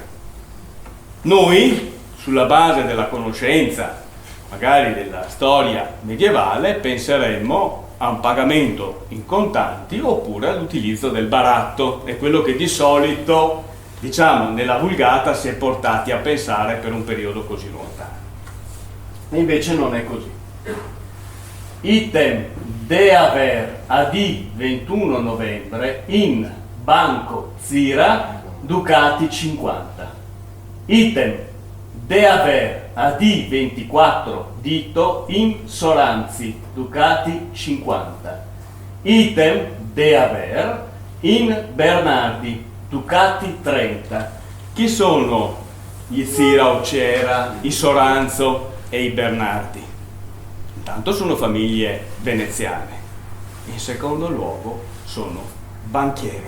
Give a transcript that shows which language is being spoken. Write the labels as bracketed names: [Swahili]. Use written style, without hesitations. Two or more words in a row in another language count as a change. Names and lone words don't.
[Italian] Noi, sulla base della conoscenza, magari della storia medievale, penseremmo a un pagamento in contanti oppure all'utilizzo del baratto. È quello che di solito, diciamo, nella vulgata si è portati a pensare per un periodo così lontano. E invece non è così. [Venetian] Item de haver ad 21 novembre in Banco Zira Ducati 50. Item de haver ad 24 dito in Soranzi Ducati 50. Item de haver in Bernardi Ducati 30. [Italian] Chi sono gli Zira Ocera, i Soranzo e i Bernardi? Intanto sono famiglie veneziane. In secondo luogo sono banchieri.